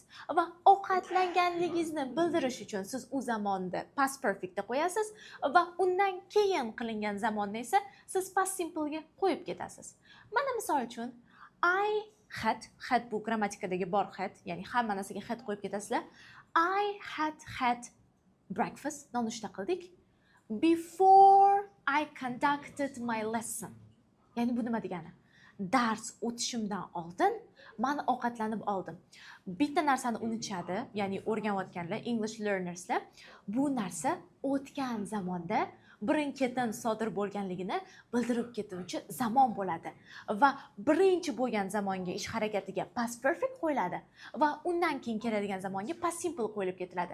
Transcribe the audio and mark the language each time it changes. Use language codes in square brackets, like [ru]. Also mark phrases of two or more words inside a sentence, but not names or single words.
[uz] Va ovqatlanganligingizni bildirish uchun siz u zamonni [en] past perfectda [uz] qo'yasiz va undan keyin qilingan zamonni esa siz [en] past simple [uz] ga qo'yib ketasiz. Mana misol uchun, [en] I had [uz] bu grammatikadagi bor had, ya'ni hamma narsaga had qo'yib ketasizlar. [en] I had breakfast, [uz] nonushta qildik. [en] Before I conducted my lesson. [uz] Ya'ni bu nima degani? Dars o'tishimdan oldin men ovqatlanib oldim. Bitta narsani unutishadi, ya'ni o'rganayotganlar, [en] English learnerslar, [uz] bu narsa o'tgan zamonda birin-ketin sodir bo'lganligini bildirib ketuvchi zamon bo'ladi va birinchi bo'lgan zamonga ish harakatiga [en] past perfect [uz] qo'yiladi va undan keyin keladigan zamonga [en] past simple [uz] qo'yilib ketiladi.